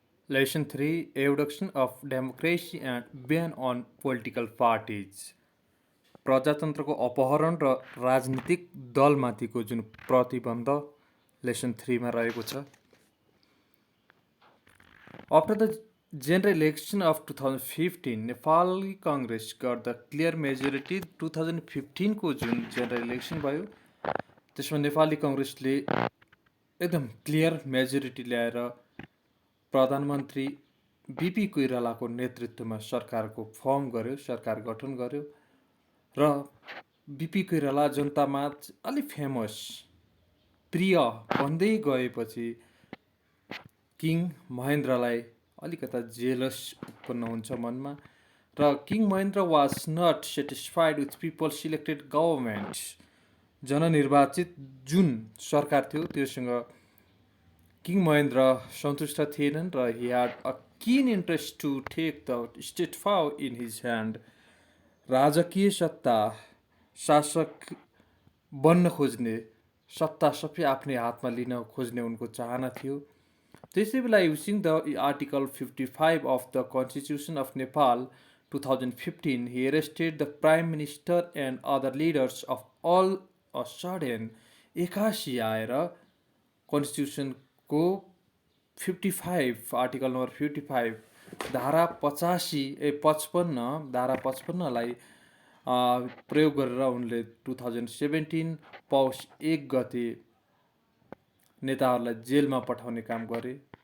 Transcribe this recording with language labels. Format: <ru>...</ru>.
<en>Lesson 3, Introduction of Democracy and Ban on Political Parties.</en> <ne>प्रजातन्त्रको अपहरण र राजनीतिक दलमाथिको जुन प्रतिबन्ध लेसन 3 मा रहेको छ.</ne> <en>After the general election of 2015, Nepali Congress got the clear majority.</en> <ne>2015 को जुन general election भयो त्यसमा नेपाली कांग्रेसले एकदम क्लियर मेजोरिटी ल्याएर प्रधानमन्त्री बीपी कोइरालाको नेतृत्वमा सरकारको फर्म गर्यो, सरकार गठन गर्यो र बीपी कोइराला जनतामा अलि फेमस प्रिय बन्दै गएपछि किङ महेन्द्रलाई अलिकता जेलस उत्पन्न हुन्छ मनमा र king Mahendra</ne> <en>Was not satisfied with people selected government.</en> <ne>जननिर्वाचित जुन सरकार थियो त्योसँग किङ महेन्द्र सन्तुष्ट थिएनन् र</ne> <en>he had a keen interest to take the state power in his hand.</en> <ne>राजकीय सत्ता शासक बन्न खोज्ने सत्ता सबै आफ्नै हातमा लिन खोज्ने उनको चाहना थियो. त्यसै बेला</ne> <en>Using the article 55 of the Constitution of Nepal 2015, he arrested the Prime Minister and other leaders of all a sudden.</en> <ne>एकासी आएर कन्स्टिट्युसनको 55 आर्टिकल नम्बर 55 धारा 55 धारा 55 लाई प्रयोग गरेर उनले 2017 पौष 1 गते नेताहरूलाई जेलमा पठाउने काम गरे.</ne>